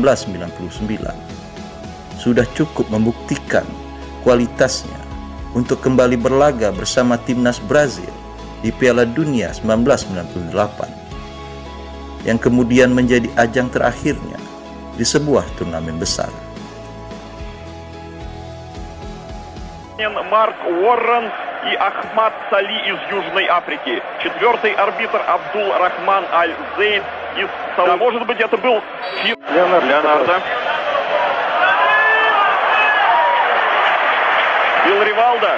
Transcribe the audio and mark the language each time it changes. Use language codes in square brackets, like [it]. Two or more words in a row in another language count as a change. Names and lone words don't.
[id] sudah cukup membuktikan kualitasnya untuk kembali berlaga bersama timnas Brazil di Piala Dunia 1998 yang kemudian menjadi ajang terakhirnya di sebuah turnamen besar. [ru] Марк Уоррен и Ахмад Сали из Южной Африки. Четвертый арбитр Абдул Рахман Аль-Зейд из Саудовской. Может быть, это был Леонардо. Фил Ривалдо.